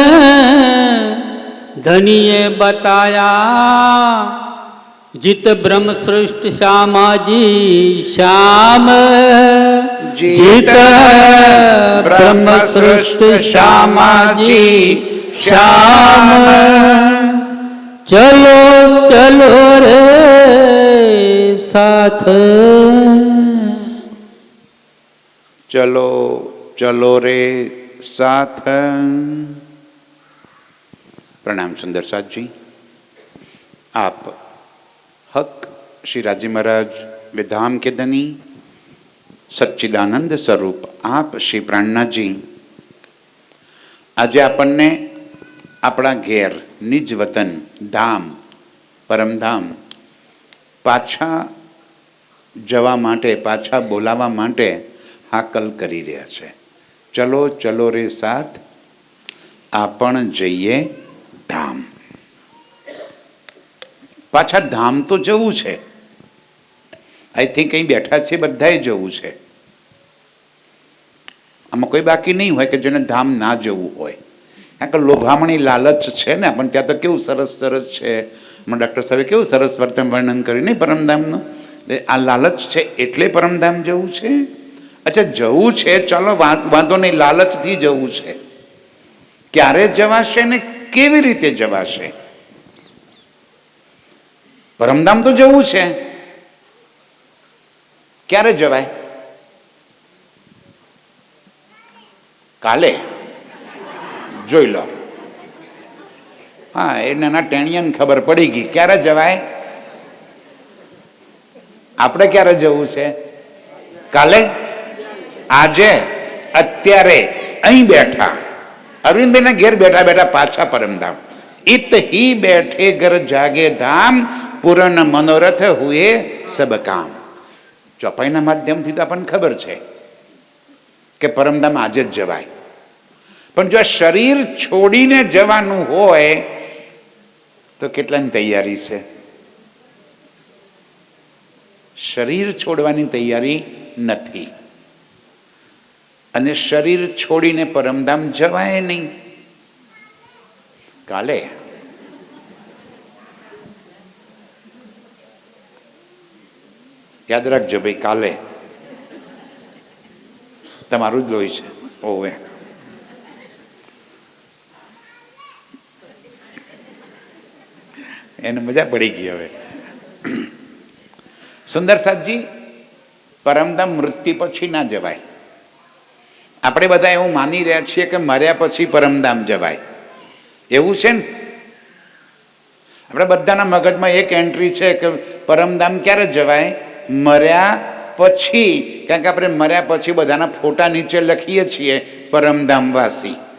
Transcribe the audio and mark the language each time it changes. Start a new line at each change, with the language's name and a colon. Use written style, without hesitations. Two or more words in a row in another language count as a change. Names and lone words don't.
Gujarati: ધનીએ બતાયા જીત બ્રહ્મ સૃષ્ટ શ્યામાજી શ્યામ જીત બ્રહ્મ સૃષ્ટ શ્યામાજી શ્યામ ચલો ચલો રે સાથ ચલો ચલો રે साथ।
Hindi: प्रणाम सुंदर साथ जी। आप हक श्री राजी महाराज विधाम के धनी सच्चिदानंद स्वरूप आप श्री प्राणनाथ जी
Gujarati: આજ આપને અપના ઘેર નિજ વતન ધામ પરમધામ પાછા જવા માટે પાછા બોલાવા માટે હાકલ કરી રહ્યા છે। ચલો ચલો રે સાથ આપણ જઈએ ધામ। પાછા ધામ તો જવું છે।
English: I think
Gujarati: કહીં બેઠા છે બધાએ જવું છે। આમાં કોઈ બાકી નહીં હોય કે જેને ધામ ના જવું હોય। કારણ કે લોભામણી લાલચ છે ને પણ ત્યાં તો કેવું સરસ સરસ છે। મન ડૉક્ટર સાહેબે કેવું સરસ વર્ણન કર્યું નહીં પરમધામનું। આ લાલચ છે એટલે પરમધામ જવું છે। અચ્છા જવું છે ચલો વાંધો નહીં લાલચ થી જવું છે। ક્યારે જવાશે ને કેવી રીતે જવાશે? પરમધામ તો જવું છે ક્યારે જવાય? કાલે જોઈ લો। હાં એ નાના ટેણિયાને ખબર પડી ગઈ ક્યારે જવાય? આપણે ક્યારે જવું છે? કાલે આજે અત્યારે અહીં બેઠા અરવિંદ ભાઈ ઘેર બેઠા બેઠા પાછા પરમધામ
Hindi: इत ही बैठे घर जागे धाम पूर्ण मनोरथ हुए सब काम।
Gujarati: ચોપાઈના માધ્યમ થી તો અપન ખબર છે કે પરમધામ આજ જ જવાય। પણ જો શરીર છોડીને જવાનું હોય તો કેટલાની તૈયારી છે? શરીર છોડવાની તૈયારી નથી અને શરીર છોડીને પરમધામ જવાય નહીં। કાલે યાદ રાખજો ભાઈ કાલે તમારું જ લોહી છે। ઓવે એને મજા પડી ગઈ। હવે સુંદર સાથ જી પરમધામ મૃત્યુ પછી ના જવાય। આપણે બધા એવું માની રહ્યા છીએ કે મર્યા પછી પરમધામ જવાય એવું છે ને। આપણે બધાના મગજમાં એક એન્ટ્રી છે કે પરમધામ ક્યારે જવાય? મર્યા પછી। કારણ કે આપણે મર્યા પછી બધાના ફોટા નીચે લખીએ છીએ પરમધામવાસી।